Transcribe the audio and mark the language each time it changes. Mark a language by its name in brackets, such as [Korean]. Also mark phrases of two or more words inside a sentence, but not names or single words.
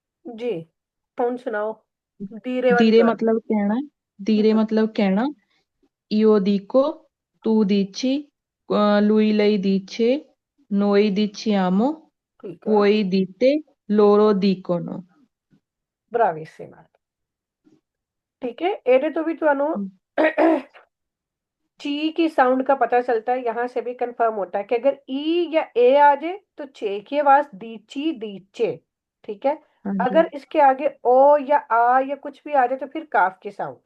[Hindi] जी, कौन सुनाओ। धीरे वाली धीरे बात। मतलब कहना, धीरे हम्म, मतलब कहना। [Italian] Io dico, tu dici, lui lei dice, noi diciamo, [Hindi] ठीक है। [Italian] voi dite, [Hindi] ठीक [Italian] loro [Hindi] है, [Italian] dicono। bravissima। [Hindi] ठीक है, एरे तो भी तुहानू ची की साउंड का पता चलता है, यहां से भी कंफर्म होता है कि अगर ई या ए आ जाए तो चे की आवाज [Italian] dici dice. [Hindi] ठीक है। हाँ जी। अगर इसके आगे ओ या आ या कुछ भी आ जाए तो फिर काफ की साउंड।